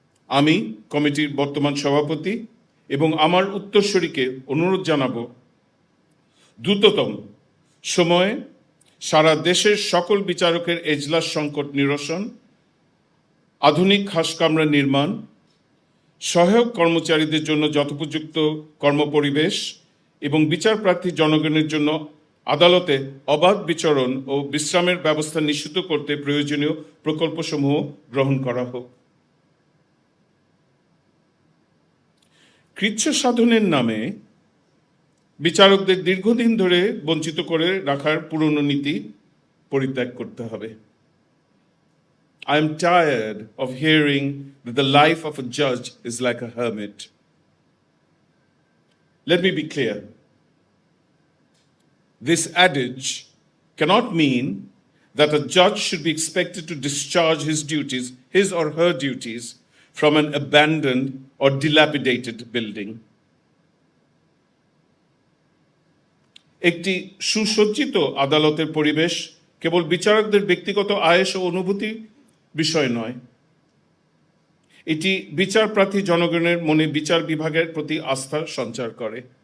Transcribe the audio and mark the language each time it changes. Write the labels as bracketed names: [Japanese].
[Bangla] আমি কমিটির বর্তমান সভাপতি এবং আমার উত্তরসূরিকে অনুরোধ জানাবো দ্রুততম সময়ে সারা দেশের সকল বিচারকের এজলাস সংকট নিরসন, আধুনিক খাসকামরা নির্মাণ, সহায়ক কর্মচারীদের জন্য যথোপযুক্ত কর্মপরিবেশ এবং বিচারপ্রার্থী জনগণের জন্য আদালতে অবাধ বিচরণ ও বিশ্রামের ব্যবস্থা নিশ্চিত করতে প্রয়োজনীয় প্রকল্পসমূহ গ্রহণ করা হোক। কৃচ্ছ সাধনের নামে বিচারকদের দীর্ঘদিন ধরে বঞ্চিত করে রাখার পুরনো নীতি পরিত্যাগ করতে হবে। [English] I am tired of hearing that the life of a judge is like a hermit. Let me be clear. This adage cannot mean that a judge should be expected to discharge his or her duties, from an abandoned or dilapidated building. [Bangla] একটি সুসজ্জিত আদালতের পরিবেশ কেবল বিচারকদের ব্যক্তিগত আয়েশ ও অনুভূতি বিষয় নয়, এটি বিচারপ্রার্থী জনগণের মনে বিচার বিভাগের প্রতি আস্থা সঞ্চার করে।